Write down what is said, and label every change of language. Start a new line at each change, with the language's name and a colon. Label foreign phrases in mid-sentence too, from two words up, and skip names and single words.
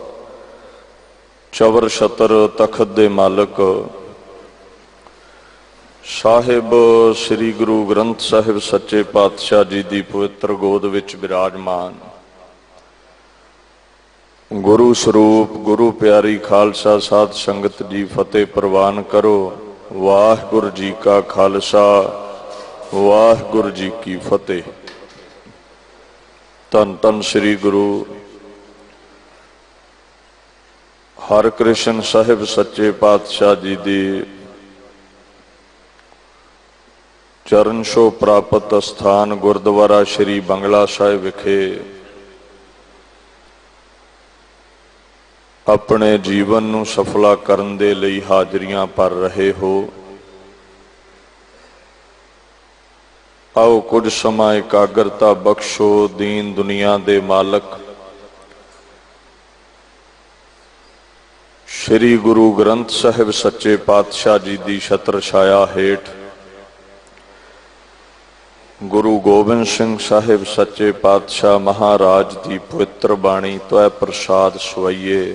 Punjabi: ਚਵਰ ਛਤਰ ਤਖ਼ਤ ਦੇ ਮਾਲਕ ਸਾਹਿਬ ਸ੍ਰੀ ਗੁਰੂ ਗ੍ਰੰਥ ਸਾਹਿਬ ਸੱਚੇ ਪਾਤਸ਼ਾਹ ਜੀ ਕੀ ਪਵਿੱਤਰ ਗੋਦ ਵਿੱਚ ਵਿਰਾਜਮਾਨ ਗੁਰੂ ਸਰੂਪ ਗੁਰੂ ਪਿਆਰੀ ਖ਼ਾਲਸਾ ਸਾਧ ਸੰਗਤ ਜੀ ਫ਼ਤਿਹ ਪਰਵਾਨ ਕਰੋ। ਵਾਹਿਗੁਰੂ ਜੀ ਕਾ ਖ਼ਾਲਸਾ ਵਾਹਿਗੁਰੂ ਜੀ ਕੀ ਫ਼ਤਿਹ। ਧੰਨ ਧੰਨ ਸ੍ਰੀ ਗੁਰੂ ਹਰਿਕ੍ਰਿਸ਼ਨ ਸਾਹਿਬ ਸੱਚੇ ਪਾਤਸ਼ਾਹ ਜੀ ਕੀ ਚਰਨ ਛੋਹ ਪ੍ਰਾਪਤ ਸਥਾਨ ਗੁਰਦੁਆਰਾ ਸ੍ਰੀ ਬੰਗਲਾ ਸਾਹਿਬ ਵਿਖੇ ਆਪਣੇ ਜੀਵਨ ਨੂੰ ਸਫਲਾ ਕਰਨ ਦੇ ਲਈ ਹਾਜ਼ਰੀਆਂ ਭਰ ਰਹੇ ਹੋ। ਆਓ ਕੁਝ ਸਮਾ ਇਕਾਗਰਤਾ ਬਖ਼ਸ਼ੋ। ਦੀਨ ਦੁਨੀਆ ਦੇ ਮਾਲਕ ਸ੍ਰੀ ਗੁਰੂ ਗ੍ਰੰਥ ਸਾਹਿਬ ਸੱਚੇ ਪਾਤਸ਼ਾਹ ਜੀ ਕੀ ਛਤਰ ਛਾਇਆ ਹੇਠ ਗੁਰੂ ਗੋਬਿੰਦ ਸਿੰਘ ਸਾਹਿਬ ਸੱਚੇ ਪਾਤਸ਼ਾਹ ਮਹਾਰਾਜ ਕੀ ਪਵਿੱਤਰ ਬਾਣੀ ਤ੍ਵੈ ਪ੍ਰਸਾਦਿ ਸਵੱਯੇ।